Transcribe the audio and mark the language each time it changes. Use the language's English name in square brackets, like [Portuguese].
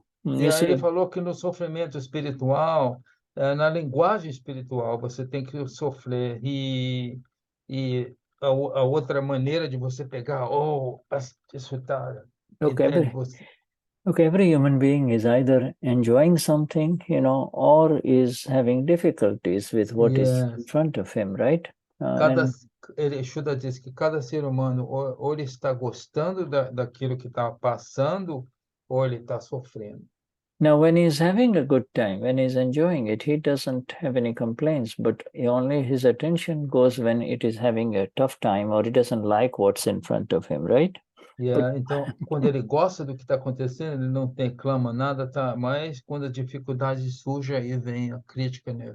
[Portuguese] Ele falou que no sofrimento espiritual, na linguagem espiritual, você tem que sofrer e a outra maneira de você pegar, isso está. [English] Every human being is either enjoying something, or is having difficulties with what is in front of him, right? [Portuguese] Shuddha diz que cada ser humano ou ele está gostando daquilo que está passando, ou ele está sofrendo. [English] Now, when he's having a good time, when he's enjoying it, he doesn't have any complaints, but only his attention goes when it is having a tough time or he doesn't like what's in front of him, right? [Portuguese] Então, quando ele gosta do que está acontecendo, ele não reclama nada, tá? Mas quando a dificuldade surge, aí vem a crítica, né?